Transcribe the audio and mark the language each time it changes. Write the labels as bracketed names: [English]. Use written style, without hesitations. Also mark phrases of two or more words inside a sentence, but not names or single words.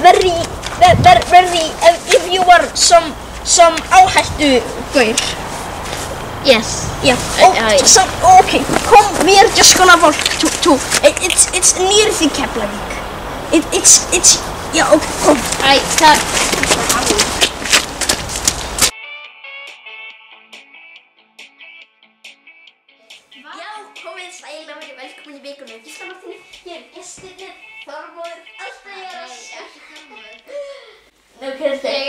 [English] If you are some áhættugaur. Yes. Yeah. Okay. Come, we are just gonna walk to. It's near the Keflavík. It's. Yeah. Okay. Come. [Icelandic] Já, komið sæl og verið velkomin í vikunni. Gíslamartinni, hér gestirnir, Þormóður, alltaf ég að sjá. Nú, hver er þetta?